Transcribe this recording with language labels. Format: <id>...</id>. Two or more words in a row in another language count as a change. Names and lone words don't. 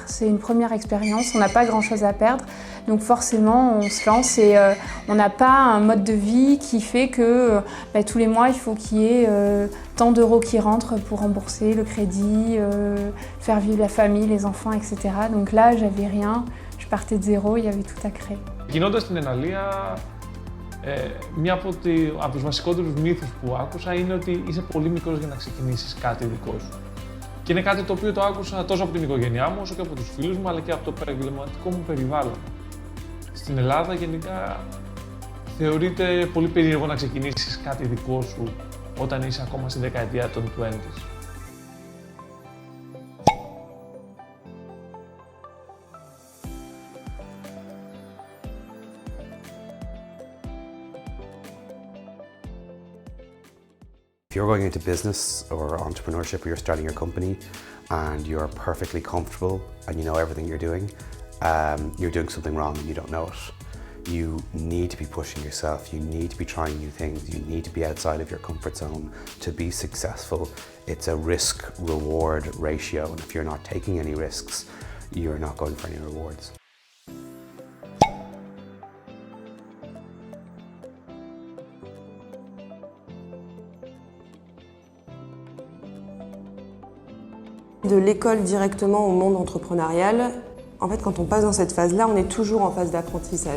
<fr>C'est une première expérience, on n'a pas grand-chose à perdre. Donc forcément, on se lance et on n'a pas un mode de vie qui fait que tous les mois, il faut qu'il y ait tant d'euros qui rentrent pour rembourser le crédit, faire vivre la famille, les enfants, etc. Donc là, j'avais rien, je partais de zéro, il y avait tout à créer.</fr> <el>Γινώντας στην Εναλία, μία από τους βασικότερους μύθους που άκουσα είναι ότι είσαι πολύ μικρός για να ξεκινήσεις κάτι δικό σου. Και είναι κάτι το οποίο το άκουσα τόσο από την οικογένειά μου, όσο και από τους φίλους μου, αλλά και από το επαγγελματικό μου περιβάλλον. Στην Ελλάδα γενικά θεωρείται πολύ περίεργο να ξεκινήσεις κάτι δικό σου όταν είσαι ακόμα στη δεκαετία των 20's.</el> <en>If you're going into business or entrepreneurship or you're starting your company and you're perfectly comfortable and you know everything you're doing something wrong and you don't know it. You need to be pushing yourself, you need to be trying new things, you need to be outside of your comfort zone to be successful. It's a risk-reward ratio, and if you're not taking any risks, you're not going for any rewards.</en> <fr>De l'école directement au monde entrepreneurial, en fait, quand on passe dans cette phase-là, on est toujours en phase d'apprentissage.</fr>